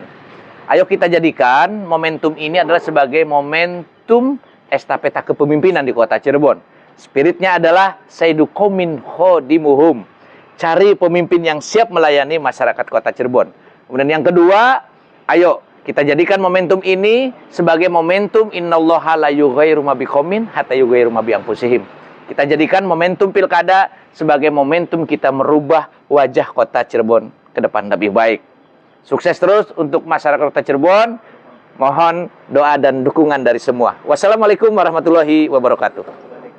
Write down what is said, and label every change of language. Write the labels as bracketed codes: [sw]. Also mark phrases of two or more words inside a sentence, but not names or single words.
[id] Ayo kita jadikan momentum ini adalah sebagai momentum estafeta kepemimpinan di Kota Cirebon. Spiritnya adalah [ar] سيد قوم خادمهم. [id] Cari pemimpin yang siap melayani masyarakat Kota Cirebon. Kemudian yang kedua, ayo kita jadikan momentum ini sebagai momentum [ar] إن الله لا يغير ما بقوم حتى يغيروا ما بأنفسهم. [id] Kita jadikan momentum pilkada sebagai momentum kita merubah wajah Kota Cirebon ke depan lebih baik. Sukses terus untuk masyarakat Kota Cirebon. Mohon doa dan dukungan dari semua. [ar] والسلام عليكم ورحمة الله وبركاته.